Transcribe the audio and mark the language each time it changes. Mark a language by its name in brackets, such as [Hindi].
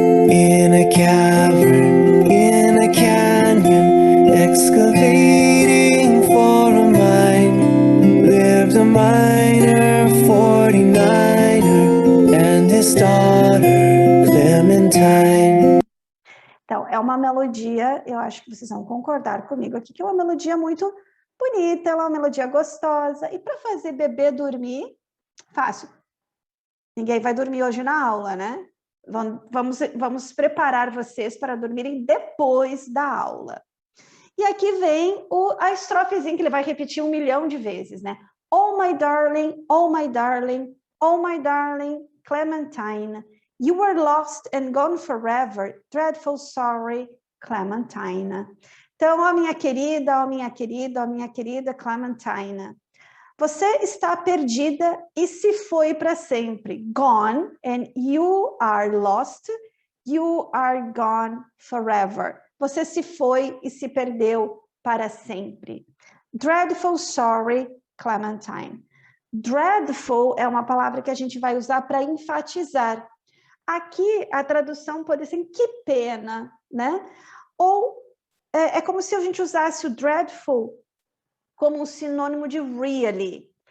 [English] In a cavern, in a canyon, excavating for a mine, lived a miner, 49er, and his daughter, Clementine. [Portuguese] Então, é uma melodia, eu acho que vocês vão concordar comigo aqui, que é uma melodia muito bonita, é uma melodia gostosa. E para fazer bebê dormir, fácil. Ninguém vai dormir hoje na aula, né? Vamos preparar vocês para dormirem depois da aula. E aqui vem a estrofezinha que ele vai repetir 1 milhão de vezes, né? [English] Oh my darling, oh my darling, oh my darling, Clementine, you were lost and gone forever, dreadful sorry, Clementine. [Portuguese] Então, ó minha querida, ó minha querida, ó minha querida Clementine, você está perdida e se foi para sempre. [English] Gone, and you are lost, you are gone forever. [Portuguese] Você se foi e se perdeu para sempre. [English] Dreadful sorry, Clementine. [Portuguese] Dreadful é uma palavra que a gente vai usar para enfatizar. Aqui a tradução pode ser que pena, né? Ou é como se a gente usasse o dreadful como um sinônimo de really.